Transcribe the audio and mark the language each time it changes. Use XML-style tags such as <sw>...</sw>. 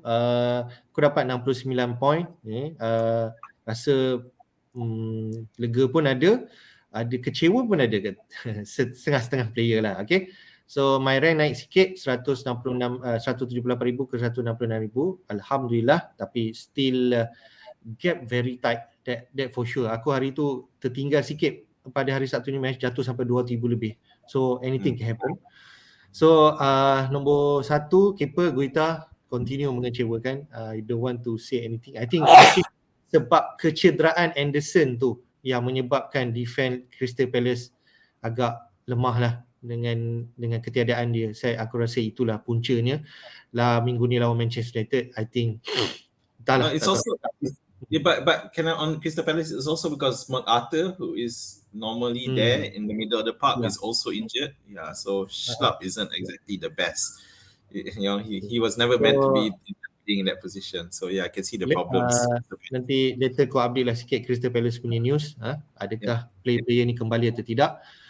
<ms>Aku dapat 69 point. Rasa lega pun ada kecewa pun ada setengah-setengah player lah. Okay. So my rank naik sikit 178,000 ke 166,000.</ms> <en>Alhamdulillah,</en> <ms>tapi</ms> <en>still gap very tight. That for sure.</en> <ms>Aku hari tu tertinggal sikit pada hari Sabtu ni, match jatuh sampai 2,000 lebih.</ms> <en>So anything can happen. So</en> <ms>nombor 1 keeper Guita continue mengecewakan.</ms> <en>I don't want to say anything. I think</en> <ms>sebab kecederaan Anderson tu yang menyebabkan defense Crystal Palace agak lemah lah dengan ketiadaan dia. Aku rasa itulah puncanya lah minggu ni lawan Manchester United. I think</ms> <en>no, it's also but can I, on Crystal Palace, it's also because MacArthur, who is normally there in the middle of the park, is also injured. Yeah, so Schlupp isn't exactly the best. He was never meant to be in that position. So yeah, I can see the problems.</en> <ms>Nanti later kau update lah sikit Crystal Palace punya news. Adakah player ni kembali atau tidak?</ms>